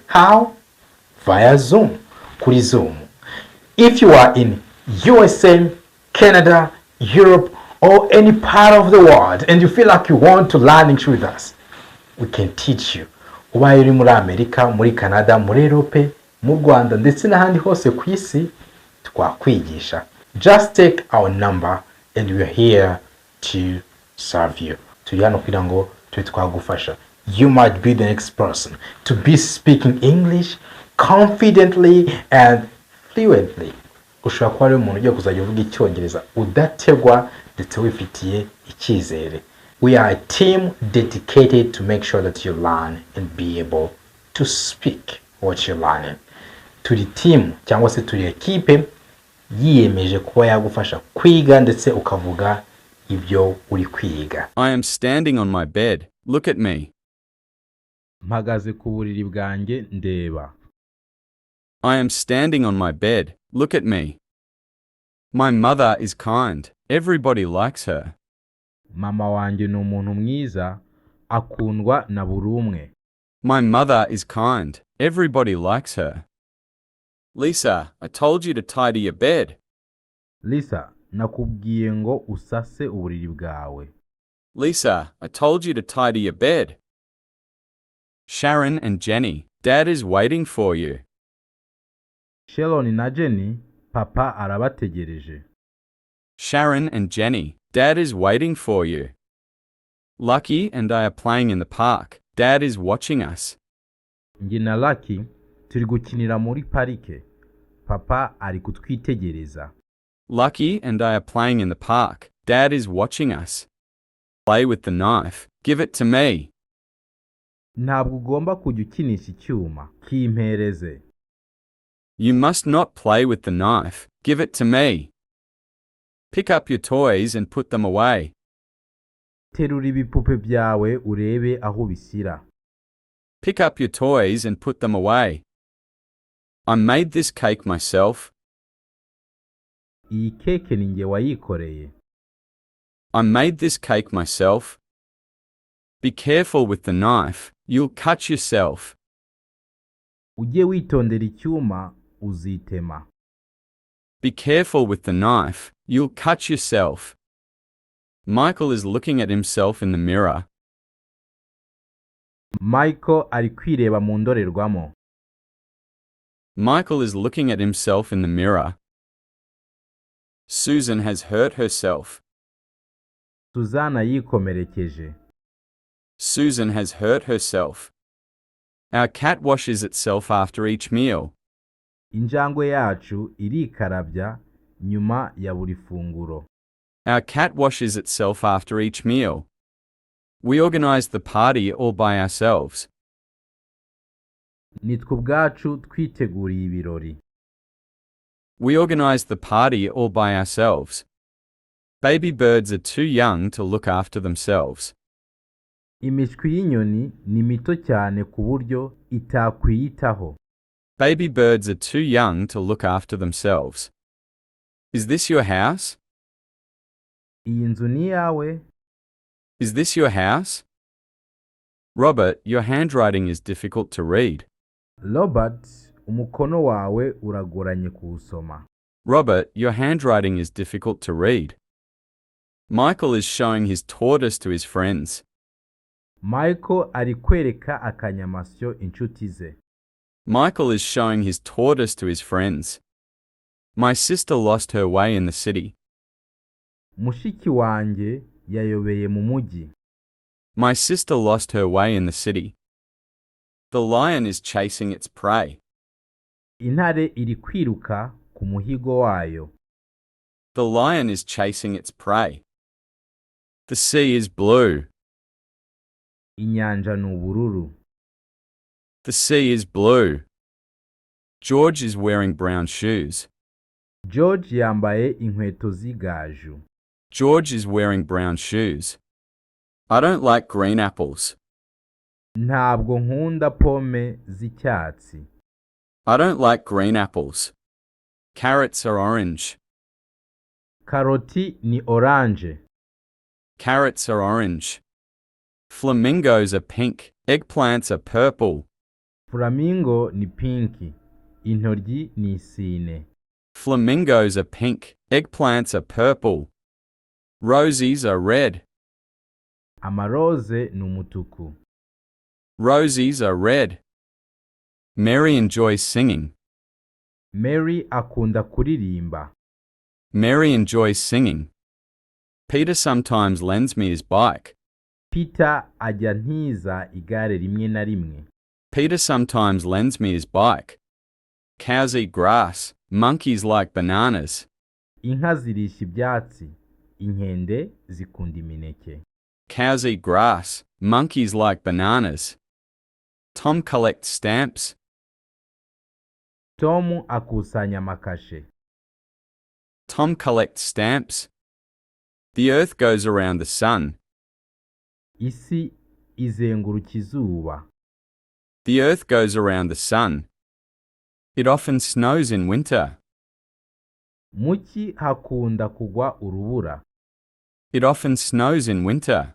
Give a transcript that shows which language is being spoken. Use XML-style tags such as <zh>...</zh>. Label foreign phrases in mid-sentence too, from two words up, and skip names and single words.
<en>How? Via Zoom. Kuri Zoom. If you are in USA, Canada, Europe, or any part of the world and you feel like you want to learn English with us, we can teach you.</en> <rw>Ubaye uri muri Amerika, muri Canada, muri Europe, mu Rwanda ndetse n'ahandi hose ku isi twakwigisha.</rw> <en>Just take our number and we are here to serve you.</en> <rw>Turi hano kugira ngo twagufasha.</rw> <en>You might be the next person to be speaking English confidently and fluently.</en> <rw>Ushobora kuba ari umuntu ugiye kuzajya uvuga Icyongereza udategwa ndetse wifitiye icyizere.</rw> <en>We are a team dedicated to make sure that you learn and be able to speak what you're learning.</en> <rw>Turi team cyangwa se turi equipe yiyemeje kuba yagufasha kwiga ndetse ukavuga ibyo uri kwiga.</rw> <en>I am standing on my bed. Look at me.</en> <rw>Mpagaze ku buriri bwanjye ndeba.</rw> <en>I am standing on my bed. Look at me. My mother is kind. Everybody likes her.</en> <rw>Mama wanjye ni umuntu mwiza, akundwa na buri umwe.</rw> <en>My mother is kind. Everybody likes her. Lisa, I told you to tidy your bed.</en> <rw>Lisa, nakubwiye ngo usase uburiri bwawe.</rw> <en>Lisa, I told you to tidy your bed. Sharon and Jenny, Dad is waiting for you.</en> <rw>Sharon na Jenny, papa arabategereje.</rw> <en>Sharon and Jenny, Dad is waiting for you. Lucky and I are playing in the park. Dad is watching us.</en> <rw>Njye na Lucky turi gukinira muri parike. Papa ari kutwitegereza.</rw> <en>Lucky and I are playing in the park. Dad is watching us. Play with the knife. Give it to me.</en> <rw>Ntabwo ugomba kujya ukinisha icyuma. Kimpereze.</rw> <en>You must not play with the knife. Give it to me. Pick up your toys and put them away.</en> <rw>terura ibipupe byawe urebe aho bishyira.</rw> <en>Pick up your toys and put them away. I made this cake myself.</en> <rw>Iyi keke ni njye wayikoreye.</rw> <en>I made this cake myself. Be careful with the knife, you'll cut yourself.</en> <rw>Ujye witondera icyuma uzitema.</rw> <en>Be careful with the knife, you'll cut yourself. Michael is looking at himself in the mirror.</en> <rw>Michael ari kwireba mu ndorerwamo.</rw> <en>Michael is looking at himself in the mirror. Susan has hurt herself.</en> <rw>Suzana yikomerekeje.</rw> <en>Susan has hurt herself. Our cat washes itself after each meal.</en> <rw>Injangwe yacu irikarabya nyuma ya buri funguro.</rw> <en>Our cat washes itself after each meal. We organized the party all by ourselves.</en> <rw>Nitwe ubwacu twiteguriye ibirori.</rw> <en>We organized the party all by ourselves. Baby birds are too young to look after themselves.</en> <rw>Imishwi y'inyoni ni mito cyane ku buryo itakwiyitaho.</rw> <en>Baby birds are too young to look after themselves. Is this your house?</en> <rw>Iyi nzu ni iyawe?</rw> <en>Is this your house? Robert, your handwriting is difficult to read.</en> <rw>Robert, umukono wawe uragoranye kuwusoma.</rw> <en>Robert, your handwriting is difficult to read. Michael is showing his tortoise to his friends.</en> <rw>Michael ari kwereka akanyamasyo inshuti ze.</rw> <en>Michael is showing his tortoise to his friends. My sister lost her way in the city.</en> <rw>Mushiki wanjye yayobeye mu mujyi.</rw> <en>My sister lost her way in the city. The lion is chasing its prey.</en> <rw>Intare iri kwiruka ku muhigo wayo.</rw> <en>The lion is chasing its prey. The sea is blue.</en> <rw>Inyanja ni ubururu.</rw> <en>The sea is blue. George is wearing brown shoes.</en> <rw>George yambaye inkweto z'igaju.</rw> <en>George is wearing brown shoes. I don't like green apples.</en> <rw>Ntabwo nkunda pome z'icyatsi.</rw> <en>I don't like green apples. Carrots are orange.</en> <rw>Karoti ni oranje.</rw> <en>Carrots are orange. Flamingos are pink. Eggplants are purple.</en> <rw>Flamingo ni pinki. Intoryi ni isine.</rw> <en>Flamingos are pink. Eggplants are purple. Rosies are red.</en> <rw>Amaroze ni umutuku.</rw> <en>Rosies are red. Mary enjoys singing.</en> <rw>Mary akunda kuririmba.</rw> <en>Mary enjoys singing. Peter sometimes lends me his bike.</en> <rw>Peter ajya ntiza igare rimwe na rimwe.</rw> <en>Peter sometimes lends me his bike. Cows eat grass. Monkeys like bananas.</en> <rw>Inka zirisha ibyatsi. Inkende zikunda imineke.</rw> <en>Cows eat grass. Monkeys like bananas. Tom collects stamps.</en> <rw>Tom akusanya amakashe.</rw> <en>Tom collects stamps. The earth goes around the sun.</en> <rw>Isi izenguruka izuba.</rw> <en>The earth goes around the sun. It often snows in winter.</en> <rw>Muki hakunda kugwa urubura.</rw> <en>It often snows in winter.</en>